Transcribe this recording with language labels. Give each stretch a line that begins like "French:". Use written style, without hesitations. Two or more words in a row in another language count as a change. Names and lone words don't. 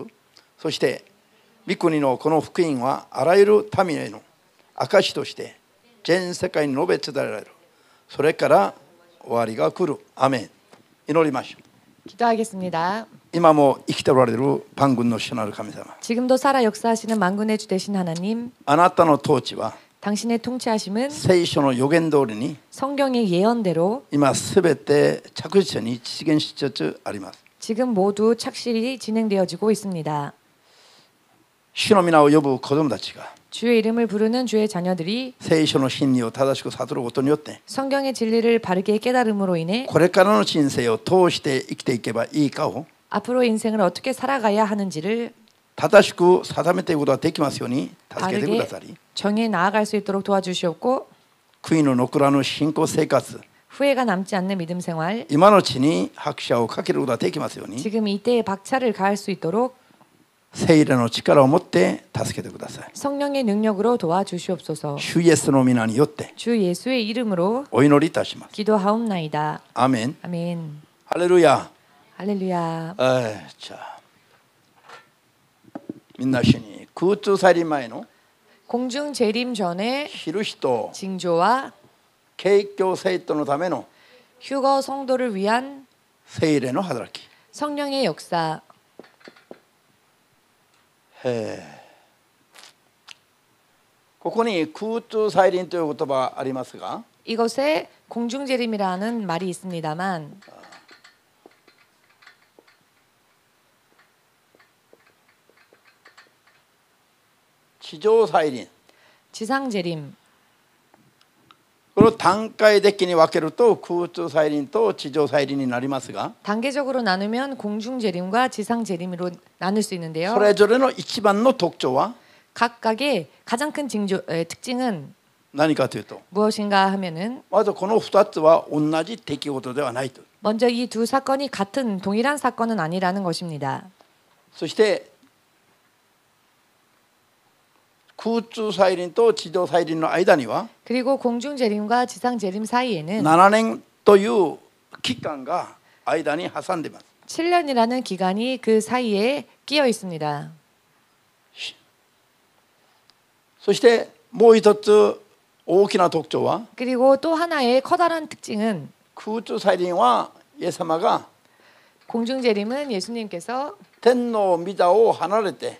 Japanese: そして御国のこの福音はあらゆる民への証として全世界に述べ伝えられる。それから終わりが来る。アメン。祈りましょう。
Korean: 기도하겠습니다.
Japanese: 今も生きておられる万軍の主なる神様、
Korean: 지금도 살아 역사하시는 만군의 주 되신 하나님,
Japanese: あなたの統治は
Korean: 당신의 통치하심은
Japanese: 聖書の予言通りに
Korean: 성경의 예언대로
Japanese: 今すべて着実に実現しつつあります。
Korean: 지금 모두 착실히 진행되어지고 있습니다.
Japanese: 主の皆を呼ぶ子供たちが
Korean: 주의 이름을 부르는 주의 자녀들이
Japanese: 聖書の真理を正しく悟ることによって
Korean: 성경의 진리를 바르게 깨달음으로 인해
Japanese: これからの人生を通して生きていけばいいかを
Korean: 앞으로 인생을 어떻게 살아가야 하는지를
Japanese: 正しく定めていくことができますように助けてくだ
Korean: 바르게
Japanese: さり
Korean: 정해 나아갈 수 있도록 도와주시옵고
Japanese: 悔いの残らぬ信仰生活
Korean: 후회가 남지 않는 믿음 생활
Japanese: 今のうちに拍車をかけることができますように
Korean: 지금 이때에 박차를 가할 수 있도록
Japanese: 聖霊の力を持って助けてください
Korean: 성령의 능력으로 도와주시옵소서.
Japanese: 主イエスの皆によって
Korean: 주 예수의 이름으로
Japanese: お祈りいたします
Korean: 기도하옵나이다.
Japanese: アーメン
Korean: 아멘.
Japanese: ハレルヤ
Korean: 할렐루야.
Japanese: じゃあみんな一緒に空中再臨前の
Korean: 공중 재림 전에
Japanese: 印と
Korean: 징조와
Japanese: 景況生徒のための
Korean: 휴거 성도를 위한
Japanese: 聖霊の働き
Korean: 성령의 역사.
Japanese: ここに空中再臨という言葉ありますが
Korean: 이것에 공중 재림이라는 말이 있습니다만
Japanese: 地上再臨
Korean: 지상 재림.
Japanese: この段階的に分けると空中再臨と地上再臨になりますが
Korean: 단계적으로 나누면 공중 재림과 지상 재림으로 나눌 수 있는데요.
Japanese: それぞれの一番の特徴は
Korean: 각각의 가장 큰 특징은
Japanese: 何かというと
Korean: 무엇인가 하면은
Japanese: まずこの2つは同じ出来事ではないと
Korean: 먼저 이 두 사건이 같은 동일한 사건은 아니라는 것입니다.
Japanese: そして空中再臨と地上再臨の間には
Korean: 그리고 공중 재림과 지상 재림 사이에는
Japanese: 7 年という期間が間に挟んでいます
Korean: 7년이라는 기간이 그 사이에 끼어 있습니다.
Japanese: そしてもう一つ大きな特徴は
Korean: 그리고 또 하나의 커다란 특징은
Japanese: 空中再臨はイエス様が
Korean: 공중 재림은 예수님께서
Japanese: 天の御座を離れて